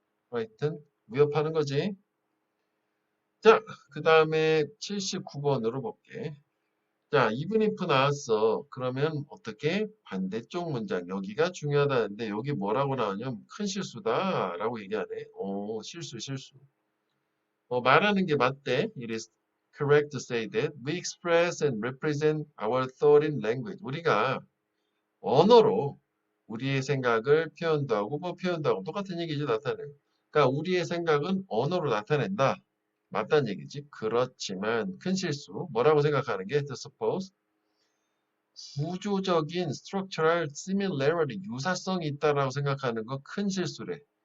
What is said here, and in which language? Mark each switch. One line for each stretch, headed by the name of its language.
Korean: frighten, 위협하는 거지. 자, 그 다음에 79번으로 볼게. 자,
English: even if
Korean: 나왔어. 그러면 어떻게? 반대쪽 문장. 여기가 중요하다는데 여기 뭐라고 나오냐면 큰 실수다 라고 얘기하네. 실수. 말하는 게 맞대.
English: It is correct to say that we express and represent our thought in language.
Korean: 우리가 언어로 우리의 생각을 표현도 하고 뭐 표현도 하고 똑같은 얘기지 나타내. 그러니까 우리의 생각은 언어로 나타낸다. 맞다는 얘기지. 그렇지만 큰 실수. 뭐라고 생각하는 게
English: to suppose
Korean: 구조적인
English: structural similarity
Korean: 유사성이 있다라고 생각하는 거 큰 실수래.